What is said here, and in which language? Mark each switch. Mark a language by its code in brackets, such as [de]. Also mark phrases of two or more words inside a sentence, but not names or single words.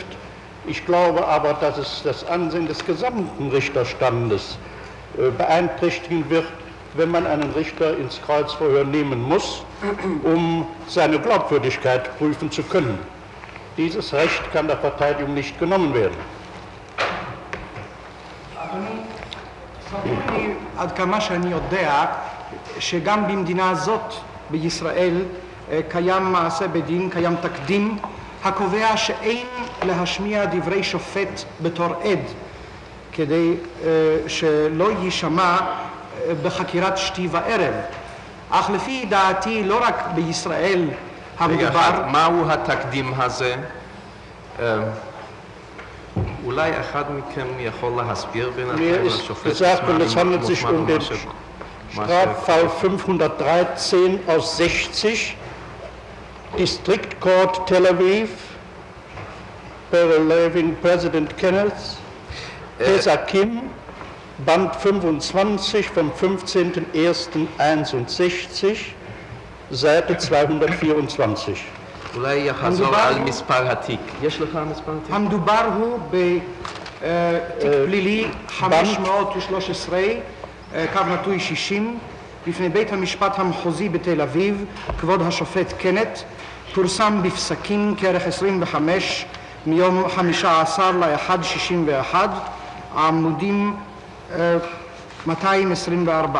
[de] Ich glaube aber, dass es das Ansehen des gesamten Richterstandes beeinträchtigen wird, wenn man einen Richter ins Kreuzverhör nehmen muss, um seine Glaubwürdigkeit prüfen zu können. Dieses Recht kann der Verteidigung nicht genommen werden. [he] עד כמה שאני יודע שגם במדינה הזאת בישראל קיים מעשה בדין, קיים תקדים הקובע שאין להשמיע דברי שופט בתור עד כדי שלא יישמע בחקירת שתי וערב. אך לפי דעתי לא רק בישראל המדובר... מהו התקדים הזה? אולי אחד מכם יכול להסביר בינתיים לשופט [de] Mir ist gesagt, es handelt sich den Straffall 513 aus 60 [en] District Court [de] Tel Aviv, Paralevin President Kenneth, Pesakim, Band 25 vom 15.01.61, Seite 224. [he] אולי יחזור על מספר התיק. יש לך מספר התיק? המדובר הוא בתיק פלילי 513, קו נטוי 60, בפני בית המשפט המחוזי בתל אביב, כבוד השופט קנט, פורסם בפסקים כרך 25 מיום 15/1/61, עמודים 224.